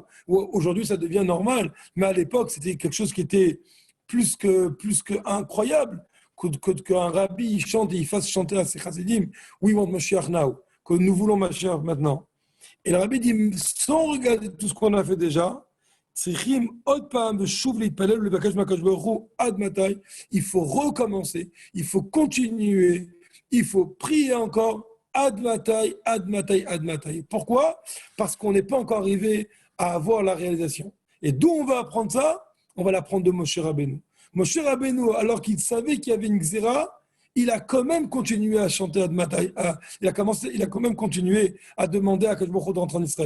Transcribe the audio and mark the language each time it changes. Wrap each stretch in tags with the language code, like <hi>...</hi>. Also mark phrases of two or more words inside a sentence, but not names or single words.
<fr>Aujourd'hui, ça devient normal. Mais à l'époque, c'était quelque chose qui était plus que incroyable qu'un rabbi il chante et il fasse chanter à ses chassidim</fr> <en>We want Mashiach now.</en> <fr>Que nous voulons Mashiach maintenant. Et le rabbi dit, sans regarder tout ce qu'on a fait déjà, il faut recommencer, il faut continuer, il faut prier encore,</fr> <he>ad matai, ad matai, ad matai.</he> <fr>Pourquoi? Parce qu'on n'est pas encore arrivé à avoir la réalisation. Et d'où on va apprendre ça? On va l'apprendre de Moshe Rabbeinu. Moshe Rabbeinu, alors qu'il savait qu'il y avait une xéra, il a quand même continué à chanter</fr> <he>Ad Matai.</he> <fr>Il a quand même continué à demander à</fr> <he>Akash Baruch Hu</he> <fr>de rentrer en Israël.</fr>